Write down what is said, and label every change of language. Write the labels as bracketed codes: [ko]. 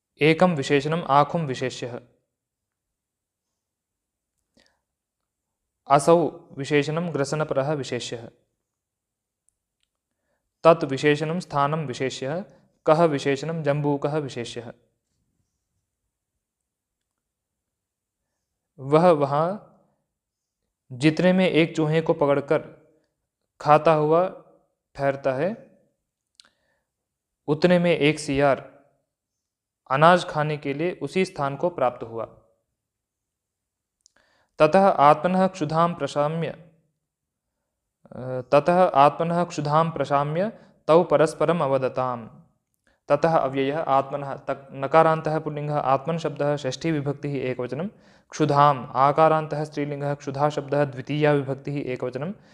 [sa] एकं विशेषणम् आखुं विशेष्यः। असौ विशेषणं ग्रसनपरः विशेष्यः। तत् विशेषणं स्थानं विशेष्यः। कः विशेषणं जम्बूकः विशेष्यः। [hi] वह वहाँ जितने में एक चूहे को पकड़कर खाता हुआ ठहरता है उतने में एक सियार अनाज खाने के लिए उसी स्थान को प्राप्त हुआ। [sa] ततः आत्मनः क्षुधां प्रशाम्य तौ परस्परम् अवदताम्। ततः अव्ययः आत्मनः नकारान्तः पुल्लिङ्गः आत्मन् शब्दः षष्ठी विभक्तिः एकवचनं। क्षुधाम् आकारान्तः स्त्रीलिङ्गः क्षुधा शब्दः द्वितीया विभक्तिः एकवचनं।